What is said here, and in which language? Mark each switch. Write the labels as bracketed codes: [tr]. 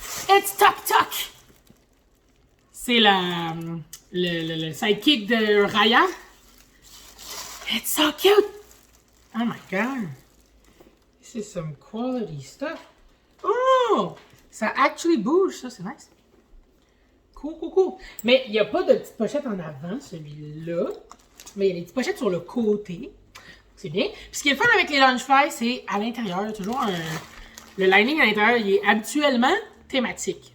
[en] It's Tuk Tuk. [fr] C'est le sidekick de Raya. [en] It's so cute. Oh my god. This is some quality stuff. Oh! [fr] Ça [en] actually [fr] bouge, ça, c'est nice. Cool. Mais il n'y a pas de petite pochette en avant, celui-là. Mais il y a des petites pochettes sur le côté. C'est bien. Puis ce qui est le fun avec les Lunchfly, c'est à l'intérieur, il y a toujours le lining à l'intérieur, il est habituellement thématique.